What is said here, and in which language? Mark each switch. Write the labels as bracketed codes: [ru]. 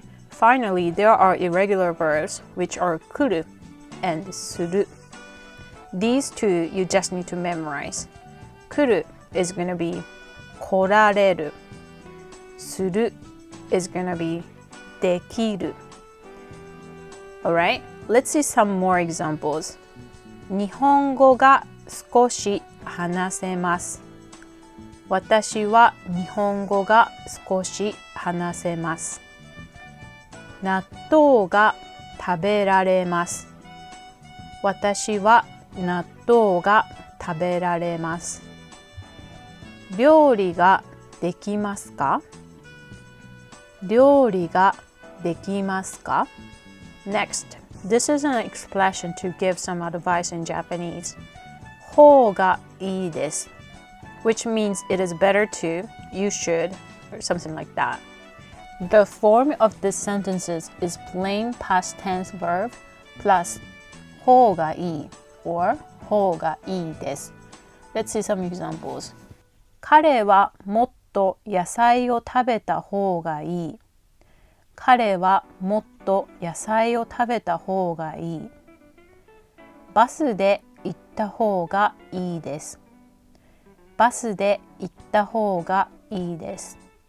[en] Finally, there are irregular verbs which are 来る and する These two you just need to memorize 来る is going to be 来られるする is going to be できる Alright, let's see some more examples [ja] 日本語が少し話せます。私は日本語が少し話せます。納豆が食べられます。私は納豆が食べられます。料理ができますか？料理ができますか？ [en] Next, this is an expression to give some advice in Japanese. [ja] 方がいいです [en] which means it is better to, you should, or something like that. The form of these sentences is plain past tense verb plus 方がいい or 方がいいです Let's see some examples. [ja] 彼はもっと野菜を食べた方がいい。彼はもっと野菜を食べた方がいい。バスで行った方がいいです。バスで行った方がいいです。